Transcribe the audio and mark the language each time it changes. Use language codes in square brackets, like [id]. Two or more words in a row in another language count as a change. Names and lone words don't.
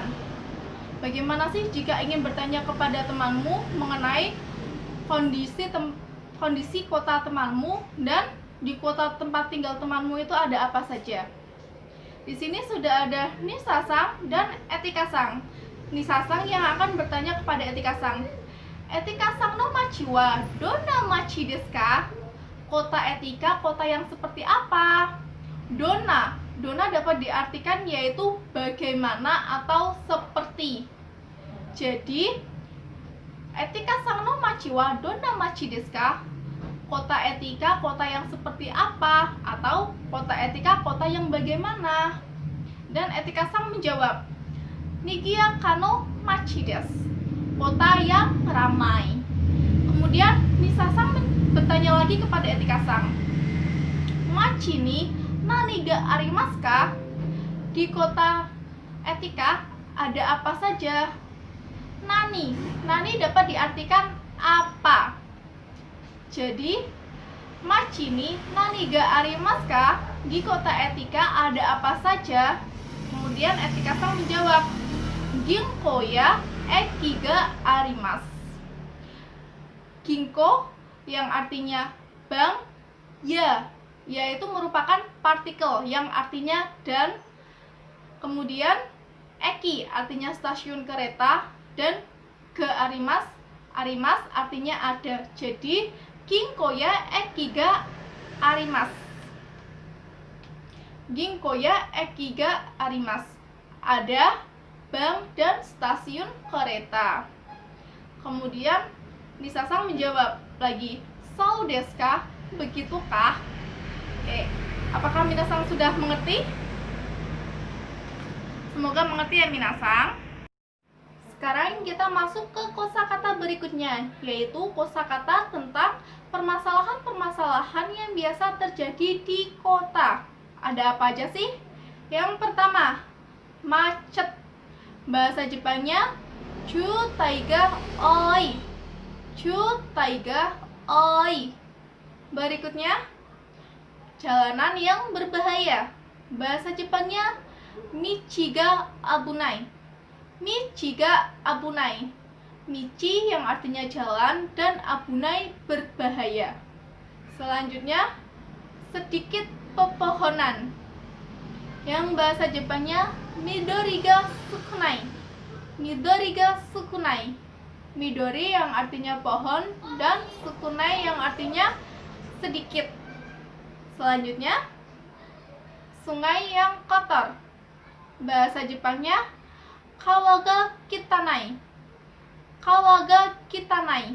[id] Bagaimana sih jika ingin bertanya kepada temanmu mengenai kondisi kota temanmu dan di kota tempat tinggal temanmu itu ada apa saja? Di sini sudah ada Nisa-san dan Etika-san. Nisa-san yang akan bertanya kepada Etika-san. [ja] Etikaさんの町はどんな町ですか? [id] Kota Etika, kota yang seperti apa? Donna. Donna dapat diartikan yaitu bagaimana atau seperti. Jadi, [ja] Etikaさんの町はどんな町ですか? [id] Kota Etika, kota yang seperti apa? Atau kota Etika, kota yang bagaimana? Dan Etika-san menjawab, [ja] にぎやかの町です. [id] Kota yang ramai. Kemudian Nisa-san bertanya lagi kepada Etika-san, [ja] 町に何がありますか? [id] Di kota Etika ada apa saja? Nani. Nani dapat diartikan apa. [ja] Jadi 町に何がありますか? [id] Di kota Etika ada apa saja? Kemudian Etika-san menjawab, [ja] 銀行や駅があります. [id] Ginko yang artinya bank, ya yaitu merupakan partikel yang artinya dan. Kemudian eki artinya stasiun kereta, dan [ja] があります [id] artinya ada. [ja] Jadi 銀行や駅があります. 銀行や駅があります. [id] Ada bank dan stasiun kereta. Kemudian Nisa-san menjawab lagi, [ja] "そうですか? [id] Begitukah?" Oke, apakah minasan sudah mengerti? Semoga mengerti ya minasan. Sekarang kita masuk ke kosakata berikutnya, yaitu kosakata tentang permasalahan-permasalahan yang biasa terjadi di kota. Ada apa aja sih? Yang pertama, macet. Bahasa Jepangnya [ja] 渋滞が多い. 渋滞が多い. [id] Berikutnya, jalanan yang berbahaya. Bahasa Jepangnya [ja] 道が危ない. 道が危ない. [id] Michi yang artinya jalan dan abunai berbahaya. Selanjutnya, sedikit pepohonan. Yang bahasa Jepangnya [ja] 緑が少ない. 緑が少ない. [id] Midori yang artinya pohon dan sukunai yang artinya sedikit. Selanjutnya, sungai yang kotor. Bahasa Jepangnya [ja] 川が汚い. 川が汚い.